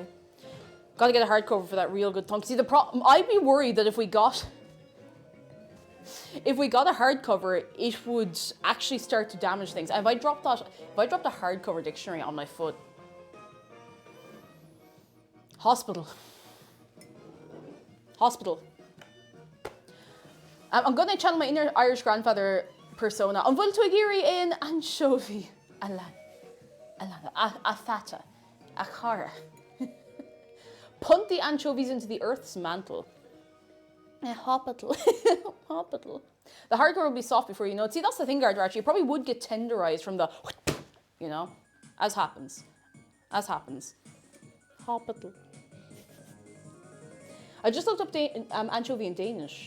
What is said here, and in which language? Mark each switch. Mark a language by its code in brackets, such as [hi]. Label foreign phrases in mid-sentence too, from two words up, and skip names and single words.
[en] Got to get a hardcover for that real good thunk. See, the problem, I'd be worried that if we got a hardcover, it would actually start to damage things. And if I dropped a hardcover dictionary on my foot, hospital. I'm going to channel my inner Irish grandfather persona. [ga] An bhfuil tú ag iarraidh in anchovy a fata, a chara. [en] Punt the anchovies into the earth's mantle. Hospital. Hospital. The hardcore will be soft before you know it. See, that's the thing, Gardner, actually. You probably would get tenderized from the, you know, as happens. Hospital. I I just looked up anchovy in Danish.